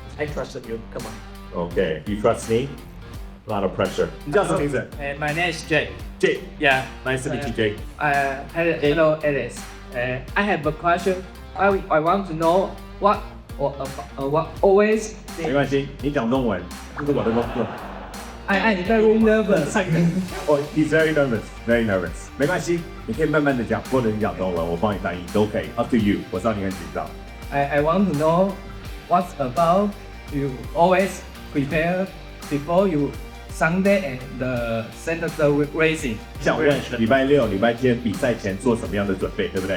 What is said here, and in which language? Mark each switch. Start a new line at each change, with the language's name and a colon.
English: I trusted you. Come on. Okay, you trust me? A lot of pressure.
Chinese: 你叫什么名字?
English: My name is Jake. Jake. Yeah. Nice to meet you, Jake. Hello, Alice. I have a question. I want to know what always.
Chinese: 没关系，你讲中文，这是我的工作。
English: I'm very nervous. Oh, he's very nervous, very nervous.
Chinese: 没关系，你可以慢慢的讲，或者你讲中文，我帮你翻译都可以。
English: Up to you.
Chinese: 我知道你很紧张。
English: I want to know what's about you always prepare before you Sunday and the Saturday racing.
Chinese: 想问礼拜六、礼拜天比赛前做什么样的准备，对不对？